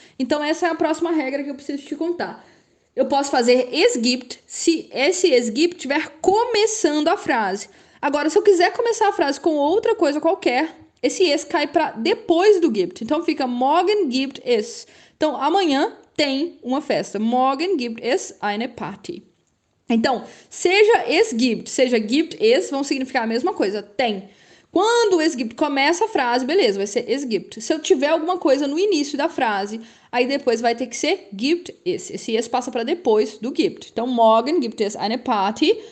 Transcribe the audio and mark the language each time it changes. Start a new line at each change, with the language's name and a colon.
Portuguese: Então essa é a próxima regra que eu preciso te contar. Eu posso fazer es gibt se esse es gibt estiver começando a frase. Agora, se eu quiser começar a frase com outra coisa qualquer, esse es cai para depois do gibt. Então fica
German: morgen gibt es.
Portuguese: Então, amanhã tem uma festa.
German: Morgen gibt es eine Party.
Portuguese: Então, seja es gibt, seja gibt es, vão significar a mesma coisa. Tem. Quando o es gibt começa a frase, beleza, vai ser es gibt. Se eu tiver alguma coisa no início da frase, aí depois vai ter que ser gibt es. Esse es passa para depois do gibt. Então,
German: morgen gibt es eine Party.